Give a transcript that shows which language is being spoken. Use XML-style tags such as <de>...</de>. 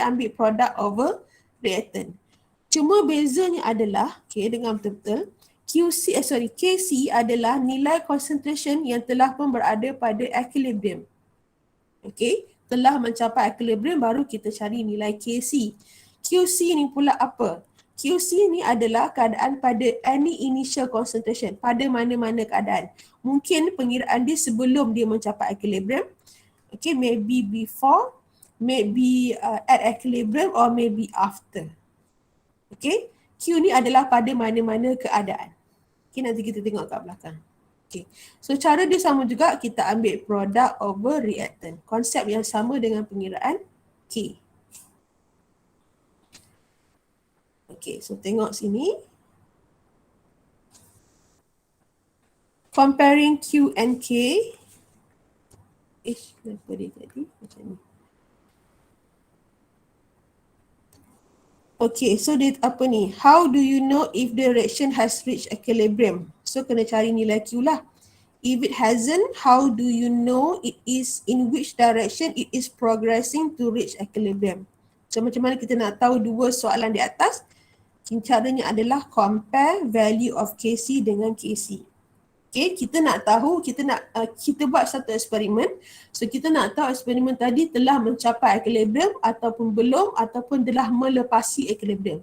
<ms>Dia ambil</ms> <en>product over reactant.</en> <ms>Cuma bezanya adalah, okay, dengar betul-betul, Kc adalah nilai concentration yang telah pun berada pada equilibrium. Okay, telah mencapai equilibrium baru kita cari nilai Kc. QC ni pula apa? QC ni adalah keadaan pada</ms> <en>any initial concentration,</en> <ms>pada mana-mana keadaan. Mungkin pengiraan dia sebelum dia mencapai</ms> <en>equilibrium, okay, maybe before, maybe at equilibrium or maybe after.</en> <ms>Okay, Q ni adalah pada mana-mana keadaan. Okay, nanti kita tengok kat belakang. Okay, so cara dia sama juga, kita ambil</ms> <en>product over reactant.</en> <ms>Konsep yang sama dengan pengiraan K. Okay, so tengok sini.</ms> <en>Comparing Q and K.</en> <ms>Kenapa dia tadi macam ni? Okay, so dia apa ni?</ms> <en>How do you know if the reaction has reached equilibrium?</en> <ms>So kena cari nilai Q lah.</ms> <en>If it hasn't, how do you know it is in which direction it is progressing to reach equilibrium?</en> <ms>So macam mana kita nak tahu dua soalan di atas? Caranya adalah</ms> <en>compare value of Kc</en> <ms>dengan Kc. Okay, kita nak tahu, kita buat satu eksperimen. So kita nak tahu eksperimen tadi telah mencapai equilibrium ataupun belum, ataupun telah melepasi equilibrium.</ms>